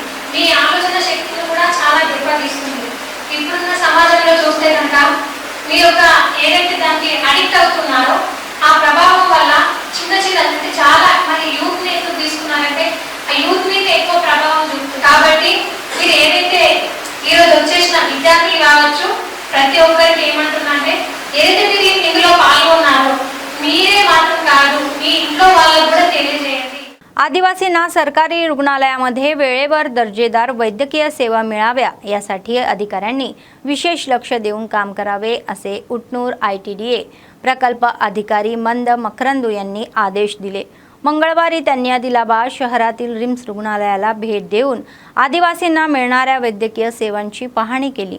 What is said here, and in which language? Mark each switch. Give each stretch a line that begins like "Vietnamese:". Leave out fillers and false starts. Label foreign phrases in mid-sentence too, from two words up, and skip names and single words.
Telugu: మీ ఆలోచన శక్తిని కూడా చాలా దెబ్బతీస్తుంది. ఇప్పుడున్న సమాజంలో చూస్తే కనుక మీ యొక్క ఏదైతే దానికి అడిక్ట్ అవుతున్నారో ఆ ప్రభావం వల్ల చిన్న అంటే చాలా మరి యూత్ ని ఎందుకు తీసుకున్నారంటే ఆ యూత్ మీద ఎక్కువ ప్రభావం చూపుతుంది. కాబట్టి మీరు ఏదైతే ఈరోజు వచ్చేసిన విద్యార్థులు కావచ్చు, ప్రతి ఒక్కరికి ఏమంటున్నా అంటే ఏదైతే మీరు ఇందులో पालगొన్నారో మీరే మాత్రం కాదు, మీ ఇంట్లో వాళ్ళకు కూడా తెలియజేయండి.
Marathi: आदिवासींना सरकारी रुग्णालयामध्ये वेळेवर दर्जेदार वैद्यकीय सेवा मिळाव्या यासाठी अधिकाऱ्यांनी विशेष लक्ष देऊन काम करावे असे उटनूर ITDA प्रकल्प अधिकारी मंद मकरंदू यांनी आदेश दिले. मंगळवारी त्यांनी आदिलाबाद शहरातील रिम्स रुग्णालयाला भेट देऊन आदिवासींना मिळणाऱ्या वैद्यकीय सेवांची पाहणी केली.